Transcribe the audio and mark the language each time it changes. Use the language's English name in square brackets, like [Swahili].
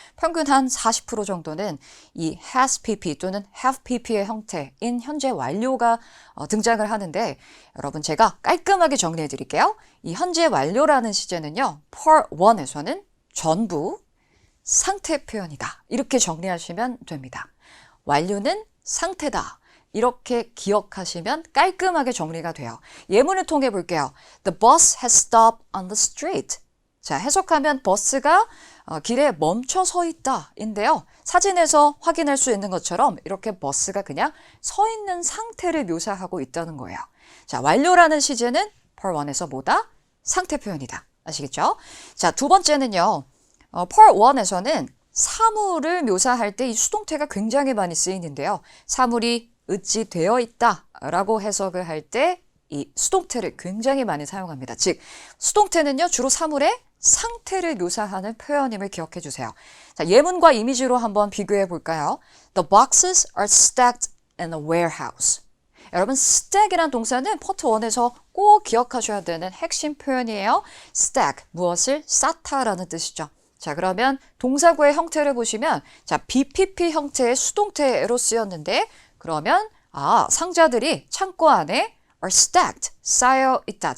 [Korean] 평균 한 40% 정도는 이 has pp 또는 have pp의 형태인 현재 완료가 등장을 하는데, 여러분 제가 깔끔하게 정리해 드릴게요. 이 현재 완료라는 시제는요, part 1에서는 전부 상태 표현이다. 이렇게 정리하시면 됩니다. 완료는 상태다. 이렇게 기억하시면 깔끔하게 정리가 돼요. 예문을 통해 볼게요. [English] The bus has stopped on the street. [Korean] 자, 해석하면 버스가 길에 멈춰 서 있다 인데요. 사진에서 확인할 수 있는 것처럼 이렇게 버스가 그냥 서 있는 상태를 묘사하고 있다는 거예요. 자, 완료라는 시제는 part 1에서 뭐다? 상태 표현이다. 아시겠죠? 자, 두 번째는요. part 1에서는 사물을 묘사할 때 이 수동태가 굉장히 많이 쓰이는데요. 사물이 의지되어 있다 라고 해석을 할 때 이 수동태를 굉장히 많이 사용합니다. 즉, 수동태는요, 주로 사물의 상태를 묘사하는 표현임을 기억해 주세요. 자, 예문과 이미지로 한번 비교해 볼까요? [English] The boxes are stacked in a warehouse. [Korean] 여러분, stack이란 동사는 파트 1에서 꼭 기억하셔야 되는 핵심 표현이에요. stack, 무엇을 쌓다라는 뜻이죠. 자, 그러면 동사구의 형태를 보시면, 자, BPP 형태의 수동태로 쓰였는데, 그러면 상자들이 창고 안에 [English] are stacked, [Korean] 쌓여 있다.